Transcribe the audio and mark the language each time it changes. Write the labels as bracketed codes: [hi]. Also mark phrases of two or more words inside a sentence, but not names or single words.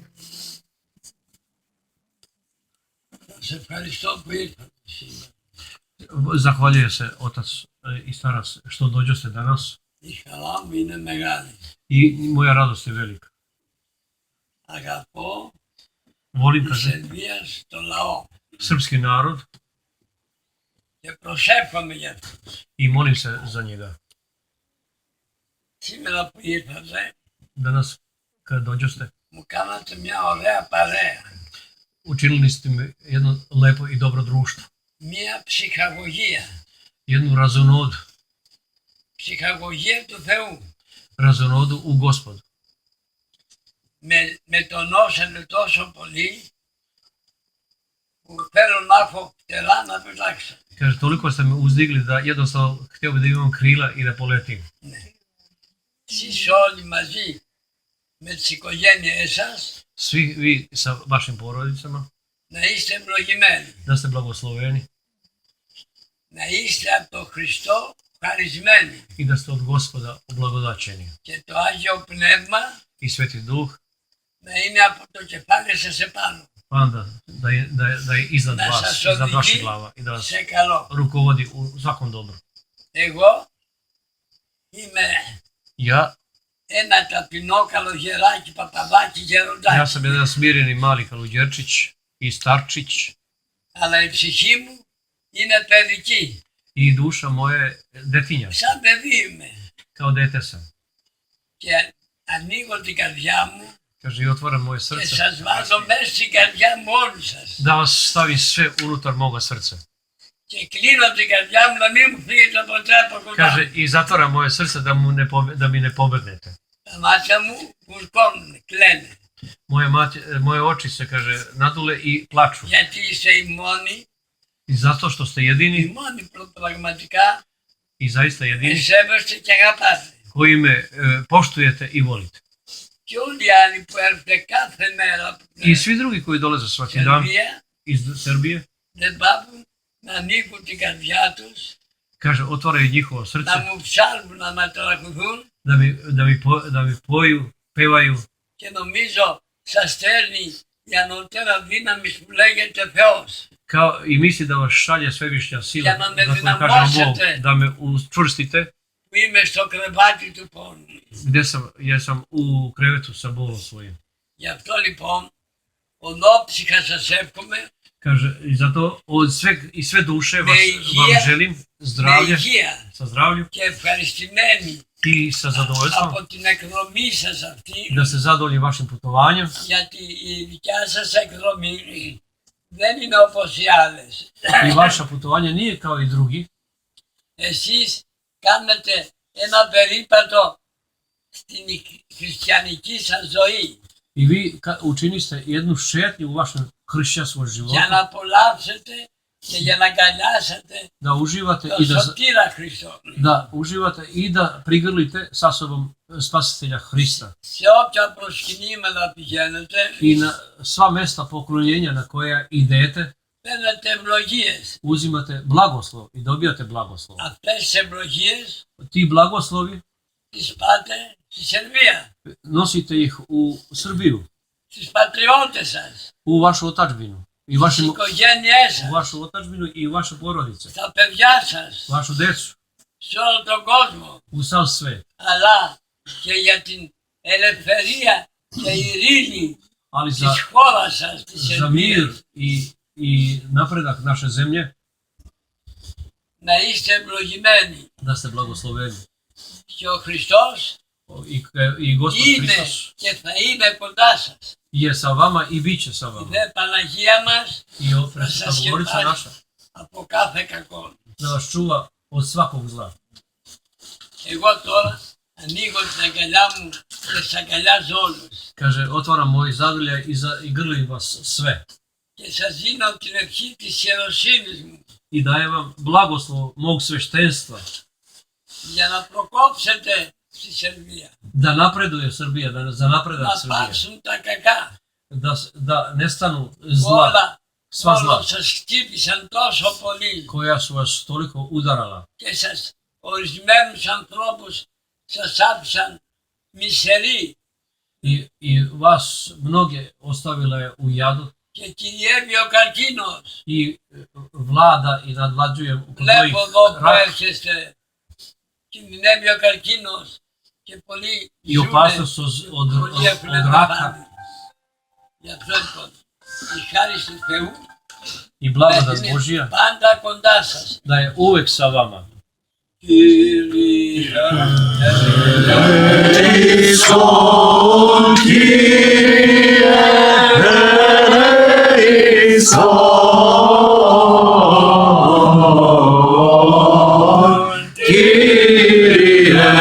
[sr] Se Hristos pojedna. Zahvaljuje se otac i starac što dođoste danas I halam i ne megani. i moja radost je velika. [el] Agapo [sr] Volim, i kaže, [el] Σερβίας το λαό. [sr] srpski narod [el] Και προσεύχομαι για αυτούς. [sr] i molim se za njega. [el] Σήμερα που ήρθατε, [sr] Danas kad dođoste, [el] μου κάνατε μια ωραία παρέα. [sr] učinili ste mi jedno lepo i dobro društvo. [el] Μια ψυχαγωγία. [sr] Jednu razonodu, [el] Ψυχαγωγία του Θεού. [sr] razonodu u Gospodu. [el] Με τονώσατε τόσο πολύ που θέλω να έχω φτερά να πετάξω. [sr] Kaže, toliko ste me uzdigli da jednostavno htio bi da imam krila i da poletim. [el] Εσείς όλοι μαζί με τις οικογένειές σας [sr] Svi vi sa vašim porodicama, [el] να είστε ευλογημένοι. [sr] da ste blagosloveni [el] Να είστε από τον Χριστό χαρισμένοι. [sr] i da ste od Gospoda oblagodačeni. [el] Και το Άγιο Πνεύμα [sr] I Sveti Duh, [el] να είναι από το κεφάλι σας επάνω. [sr] pa onda da je iznad Da vas, [el] σας [sr] iznad vaših [el] οδηγεί [sr] glava i da vas [el] σε καλό. [sr] rukovodi u svakom dobru. [el] Εγώ είμαι [sr] Ja [el] ένα ταπεινό καλογεράκι, παπαδάκι, γεροντάκι. [sr] sam jedan smireni mali kaluđerčić i starčić [el] Αλλά η ψυχή μου είναι παιδική. [sr] i duša moje detinja, [el] Σαν παιδί είμαι. [sr] kao dete sam. [el] Και ανοίγω την καρδιά μου [sr] Kaže, i otvaram moje [el] και [sr] srce [el] σας βάζω μέσα στην καρδιά μου όλους σας. [sr] da vas stavim sve unutar moga srca. [el] Και κλείνω την καρδιά μου να μην μου φύγετε ποτέ από κοντά. [sr] Kaže, i zatvaram moje srce da mi ne pobegnete. [el] Τα μάτια μου βουρκώνουν, κλαίνε. [sr] Moje oči se, kaže, nadule i plaču. [el] Γιατί είστε οι μόνοι, [sr] I zato što ste [el] οι [sr] jedini [el] μόνοι που πραγματικά [sr] i zaista jedini [el] σέβεστε και αγαπάτε. [sr] koji me poštujete i volite. [el] Και όλοι οι άλλοι που έρχονται κάθε μέρα από [sr] I [el] την [sr] svi drugi koji dolaze svaki dan [el] Σερβία [sr] iz Srbije, [el] δεν πάβουν να ανοίγουν την καρδιά τους, [sr] kaže, otvaraju njihovo [el] να [sr] srce [el] μου ψάλουν, να με τραγουδούν [sr] da mi poju, pevaju [el] και νομίζω σας στέλνει η ανωτέρα δύναμη που λέγεται Θεός. [sr] kao i misli da vas šalje svevišnja sila, Ja nam ne da koju kažemo Bog, [el] dinamosete. [sr] da me učvrstite, [el] Που είμαι στο κρεβάτι του πόνου. [sr] jer sam u krevetu sa bolom svojim. [el] Γι' αυτό λοιπόν, ολόψυχα σας εύχομαι [sr] Kaže, i zato i sve duše vam želim [el] με [sr] zdravlje, [el] υγεία [sr] sa zdravljem [el] και ευχαριστημένοι [sr] i sa zadovoljstvom, [el] από την εκδρομή σας αυτή, [sr] da se zadovoljim vašim putovanjem, [el] γιατί η δικιά σας εκδρομή δεν είναι όπως οι άλλες. [sr] i vaša putovanja nije kao i drugi. [el] Εσείς κάνετε ένα περίπατο στην χριστιανική σας ζωή [sr] I vi učiniste jednu šetnju u vašem hrišćanskom životu, [el] για να απολαύσετε και για να αγκαλιάσετε [sr] da uživate [el] τον [sr] i [el] σωτήρα Χριστό. [sr] da prigrlite sa sobom spasitelja Hrista. [el] Σε όποια προσκυνήματα πηγαίνετε, [sr] I na sva mesta poklonjenja na koja idete, [el] παίρνετε ευλογίες. [sr] uzimate blagoslov i dobijate blagoslov. [el] Αυτές τις ευλογίες [sr] Ti blagoslovi [el] τις πάτε στη Σερβία, [sr] nosite ih u Srbiju, [el] στις πατριώτες σας, [sr] u vašu otadžbinu, i [el] στις οικογένειές [sr] u [el] σας, [sr] vašu otadžbinu i vaše porodice, [el] στα παιδιά σας, [sr] vašu decu, [el] σε όλο τον κόσμο, [sr] u sav svet. [el] αλλά και για την ελευθερία και ειρήνη [sr] Ali [el] της χώρας σας, της [sr] za mir [el] Σερβίας. [sr] i napredak naše zemlje, [el] Να είστε ευλογημένοι. [sr] da ste blagosloveni. [el] Και ο Χριστός [sr] I Gospod [el] είναι [sr] Hristos [el] και θα είναι κοντά σας. [sr] je sa vama i bit će sa [el] Η [sr] vama. [el] δε Παναγία μας [sr] I Bogorodica naša [el] από κάθε κακό. [sr] da vas čuva od svakog zla. [el] Εγώ τώρα ανοίγω την αγκαλιά μου και σας αγκαλιάζω όλους. [sr] Kaže, otvaram moji zadrlja i grlim vas sve. [el] Και σας δίνω την ευχή της ιεροσύνης μου [sr] I dajem vam blagoslov mog sveštenstva. [el] για να προκόψετε στη Σερβία. [sr] Da napreduje Srbija, za napredak [el] Να [sr] Srbije. [el] πάψουν τα κακά. [sr] Da nestanu zla, [el] Όλα, [sr] sva zla [el] όλα σας χτύπησαν τόσο πολύ [sr] koja su vas toliko udarala. [el] και σας ορισμένους ανθρώπους σας άφησαν μισεροί [sr] I vas mnoge ostavila je u jadu [el] και κυριεύει ο καρκίνος. [sr] i vlada i nadvlađuje kod mojih [el] Βλέπω εδώ που [sr] rak [el] έρχεστε, κινδυνεύει ο καρκίνος και πολλοί [sr] i opasnost od [el] πολλοί έχουν [sr] raka [el] πεθάνει. Γι' αυτό λοιπόν η χάρη του Θεού [sr] i [el] να [sr] blagodat [el] είναι [sr] Božja [el] πάντα κοντά σας. [sr] da je uvek sa vama. [el] Κύριε, Ελέησον, Κύριε ελέησον, Κύριε